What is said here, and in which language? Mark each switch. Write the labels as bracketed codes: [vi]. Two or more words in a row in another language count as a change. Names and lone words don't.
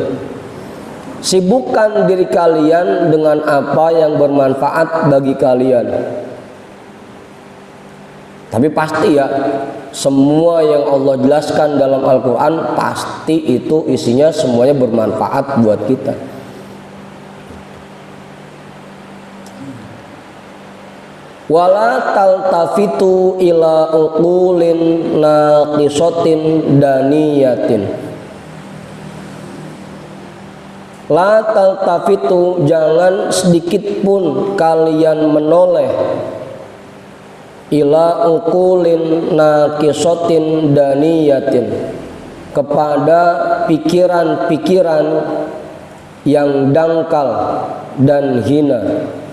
[id] Sibukkan diri kalian dengan apa yang bermanfaat bagi kalian. Tapi pasti ya, semua yang Allah jelaskan dalam Al-Quran pasti itu isinya semuanya bermanfaat buat kita. [ar] ولا تلتفتوا إلى عقول ناقصة دنية. لا تلتفتوا, [id] jangan sedikit pun kalian menoleh [ar] إلى عقول ناقصة دنية, [id] kepada pikiran-pikiran yang dangkal dan hina.